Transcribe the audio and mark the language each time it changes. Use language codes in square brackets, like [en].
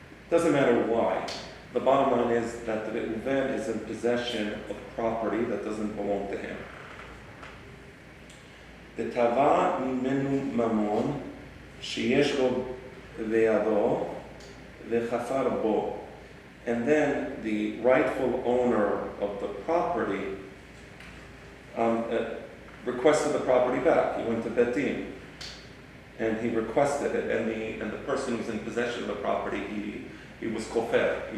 [en] Doesn't matter why. The bottom line is that the Reuven is in possession of property that doesn't belong to him. [he] ותבע ממנו ממון שיש לו בידו וחפר בו. [en] And then the rightful owner of the property requested the property back. He went to Bet Din and he requested it, and the person who was in possession of the property, he was kofer.